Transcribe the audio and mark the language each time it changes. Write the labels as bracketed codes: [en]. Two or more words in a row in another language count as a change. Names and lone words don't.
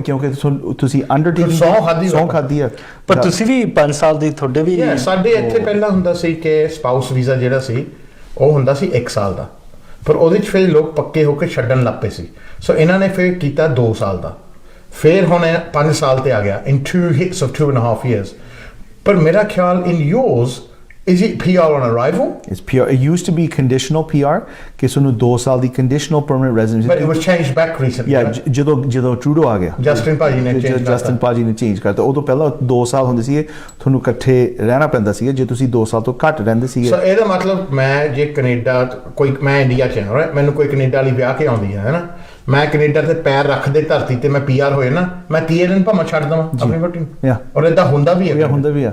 [pa] ਕਿਉਂਕਿ ਤੁਸੀਂ ਅੰਡਰਟੇਕਿੰਗ ਸੌ ਖਾਦੀ ਆ। ਪਰ ਤੁਸੀਂ ਵੀ 5 ਸਾਲ ਦੀ ਤੁਹਾਡੇ ਵੀ ਸਾਡੇ ਇੱਥੇ ਪਹਿਲਾਂ ਹੁੰਦਾ ਸੀ ਕਿ [en] spouse visa [pa] ਜਿਹੜਾ ਸੀ ਉਹ ਹੁੰਦਾ ਸੀ 1 ਸਾਲ ਦਾ, ਪਰ ਉਹਦੇ 'ਚ ਫਿਰ ਲੋਕ ਪੱਕੇ ਹੋ ਕੇ ਛੱਡਣ ਲੱਗ ਪਏ ਸੀ। ਸੋ ਇਹਨਾਂ ਨੇ ਫਿਰ ਕੀਤਾ 2 ਸਾਲ ਦਾ, ਫਿਰ ਹੁਣ 5 ਸਾਲ ਤੇ ਆ ਗਿਆ [en] in 2 hits of 2.5 years। [pa] ਪਰ ਮੇਰਾ ਖਿਆਲ [en] in yours is it PR on arrival? It's PR. It used to be conditional PR [pa] ਕਿ ਸਾਨੂੰ 2 ਸਾਲ ਦੀ [en] conditional permanent residency, but it was changed back recently. [pa] ਜਦੋਂ ਟਰੂਡੋ ਆ ਗਿਆ, ਜਸਟਿਨ ਭਾਜੀ ਨੇ ਚੇਂਜ ਕਰਤਾ। ਉਦੋਂ ਪਹਿਲਾਂ 2 ਸਾਲ ਹੁੰਦੇ ਸੀ, ਤੁਹਾਨੂੰ ਇਕੱਠੇ ਰਹਿਣਾ ਪੈਂਦਾ ਸੀ ਜੇ ਤੁਸੀਂ 2 ਸਾਲ ਤੋਂ ਘੱਟ ਰਹਿੰਦੇ ਸੀਗੇ। ਸੋ ਇਹਦਾ ਮਤਲਬ ਮੈਂ ਜੇ ਕੈਨੇਡਾ ਕੋਈ, ਮੈਂ ਇੰਡੀਆ 'ਚ ਹਾਂ, ਮੈਨੂੰ ਕੋਈ ਕੈਨੇਡਾ ਵਾਲੀ ਵਿਆਹ ਕੇ ਆਉਂਦੀ ਹੈ ਨਾ, ਮੈਂ ਕੈਨੇਡਾ ਤੇ ਪੈਰ ਰੱਖਦੇ ਧਰਤੀ ਤੇ ਮੈਂ PR ਹੋਏ ਨਾ, ਮੈਂ 30 ਦਿਨ ਭਾਵੇਂ ਛੱਡ ਦਵਾਂ ਆਪਣੀ ਵੋਟੀ ਨੂੰ, ਔਰ ਏਦਾਂ ਹੁੰਦਾ ਵੀ ਹੈ।